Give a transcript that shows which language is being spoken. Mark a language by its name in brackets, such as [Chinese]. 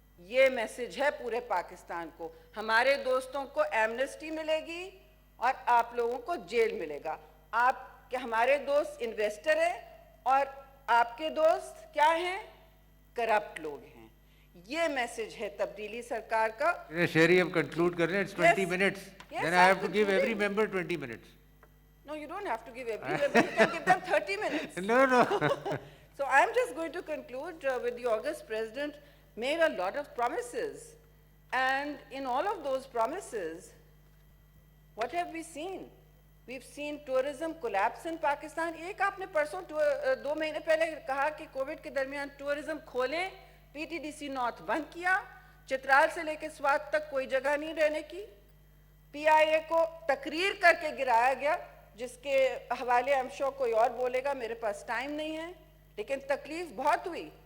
[Urdu] یہ میسج ہے پورے پاکستان کو. ہمارے دوستوں کو ایمنسٹی ملے گی اور آپ لوگوں کو جیل ملے گا. آپ کہ ہمارے دوست انویسٹر ہیں, اور آپ کے دوست کیا ہیں, کرپٹ لوگ ہیں. یہ میسج ہے تبدیلی سرکار کا. شہری اب کنکلوڈ کر رہے ہیں, [English] it's 20 minutes. Then I have to give every member 20 minutes. No, you don't have to give every member. You can give them 30 minutes. No. So I'm just going to conclude with the August president made a lot of promises. And in all of those promises, what have we seen? We've seen tourism collapse in Pakistan. [Urdu] ایک آپ نے پرسوں 2 مہینے پہلے کہا کہ Covid کے درمیان ٹورزم کھولیں, P T D C north بند کیا, چترال سے لے کے سوات تک کوئی جگہ نہیں رہنے کی, پی آئی اے کو تقریر کر کے گرایا گیا, جس کے حوالے ہم شو کوئی اور بولے گا, میرے پاس ٹائم نہیں ہے, لیکن تکلیف بہت ہوئی.